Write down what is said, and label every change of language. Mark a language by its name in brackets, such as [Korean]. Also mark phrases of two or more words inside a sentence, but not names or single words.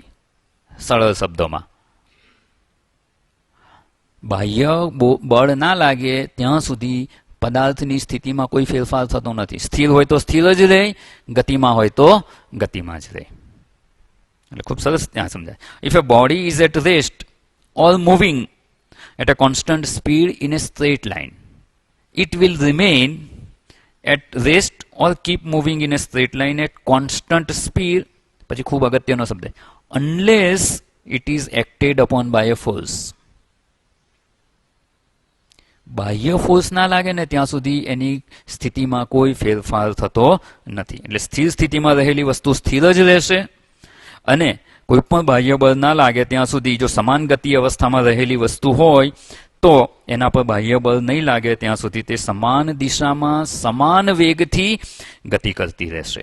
[Gujarati] સરળ શબ્દોમાં, બાહ્ય બળ ના લાગે ત્યાં સુધી પદાર્થની સ્થિતિમાં કોઈ ફેરફાર થતો નથી. સ્થિર હોય તો સ્થિર જ રહે, ગતિમાં હોય તો ગતિમાં જ રહે. એટલે ખૂબ સરસ ત્યાં સમજાય. [English] If a body is at rest or moving at a constant speed in a straight line, it will remain at rest or keep moving in a straight line at constant speed. [Gujarati] પછી ખૂબ અગત્યનો શબ્દ, [English] unless it is acted upon by a force. [Gujarati] બાહ્ય ફોર્સ ના લાગે ને ત્યાં સુધી એની સ્થિતિમાં કોઈ ફેરફાર થતો નથી. એટલે સ્થિર સ્થિતિમાં રહેલી વસ્તુ સ્થિર જ રહેશે અને કોઈ પણ બાહ્ય બળ ના લાગે ત્યાં સુધી જો સમાન ગતિ અવસ્થામાં રહેલી વસ્તુ હોય તો એના પર બાહ્ય બળ નહીં લાગે ત્યાં સુધી તે સમાન દિશામાં સમાન વેગથી ગતિ કરતી રહેશે.